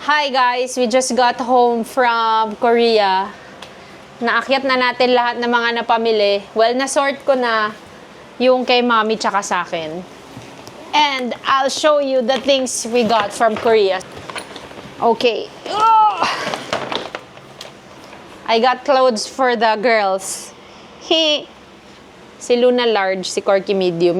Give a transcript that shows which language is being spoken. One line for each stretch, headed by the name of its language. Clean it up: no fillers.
English: guys, we just got home from Korea.
Filipino: Naakyat na natin lahat ng mga napamili. Well, nasort ko na yung kay Mommy tsaka sa akin.
English: And I'll show you the things we got from Korea. Okay. Oh! I got clothes for the girls. Si Luna large, si Corky medium.